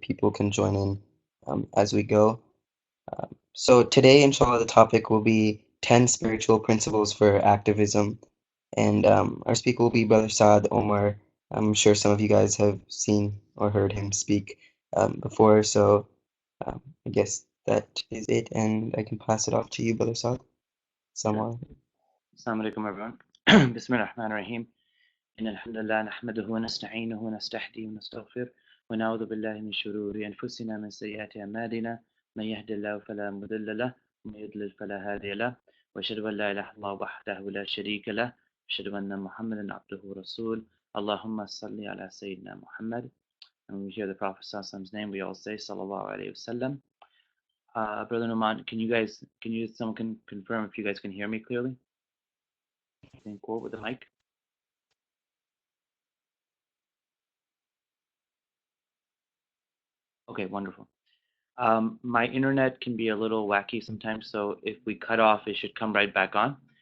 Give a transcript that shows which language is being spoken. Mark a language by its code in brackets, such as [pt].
[en] People can join in as we go. So today, inshallah, the topic will be 10 spiritual principles for activism. And our speaker will be Brother Saad Omar. I'm sure some of you guys have seen or heard him speak before, so I guess that is it, and I can pass it off to you, Brother Saad. Assalamu alaikum. Assalamu alaikum everyone. Bismillah ar-Rahman ar-Rahim. [ar] إن الحمد لله نحمده ونستعينه ونستهديه ونستغفر ونعوذ بالله من شرور أنفسنا من سيئات أعمالنا من يهد الله فلا مضل له ومن يضلل فلا هادي له وأشهد أن لا إله إلا الله وحده لا شريك له وأشهد أن محمدا عبده ورسوله اللهم صل على سيدنا محمد [en] And when we hear the Prophet Prophet's name, we all say Sallallahu Alaihi Wasallam. Brother Numan, someone can confirm if you guys can hear me clearly? Can you quote with the mic? Okay, wonderful. My internet can be a little wacky sometimes, so if we cut off, it should come right back on.